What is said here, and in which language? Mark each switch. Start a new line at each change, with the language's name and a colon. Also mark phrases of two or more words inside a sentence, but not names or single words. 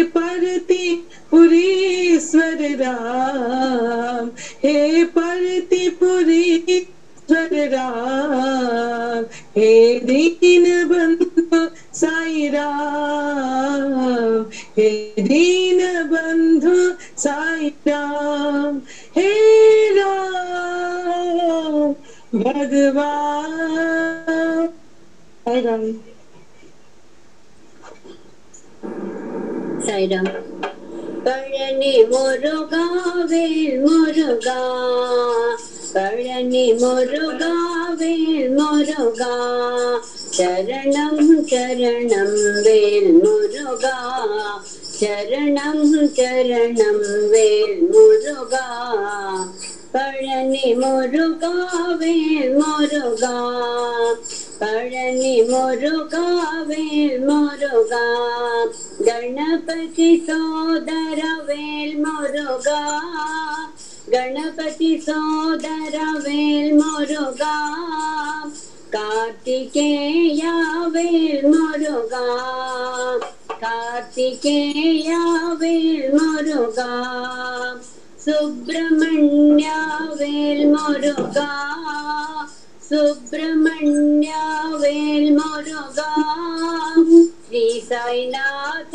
Hindi: परतिपुरीश्वर राम, हे परतिपुरीश्वर राम, हे दीन बंधु साई राम, हे दीन बंधु साई राम। हे राम भगवान, हे राम साईराम।
Tamil: पழனி முருகா வேல் முருகா, பழனி முருகா வேல் முருகா, சரணம் சரணம் வேல் முருகா, சரணம் சரணம் வேல் முருகா, பழனி முருகா வேல் முருகா, பழனி முருகா வேல் முருகா,
Hindi: गणपति सोदर
Tamil: வேல் முருகா,
Hindi: गणपति सोदर
Tamil: வேல் முருகா,
Hindi: कार्तिकेय
Tamil: வேல் முருகா,
Hindi: कार्तिकेय
Tamil: வேல் முருகா,
Hindi: सुब्रह्मण्य
Tamil: வேல் முருகா,
Hindi: सुब्रह्मण्य वेल मुरुगा, श्री साईनाथ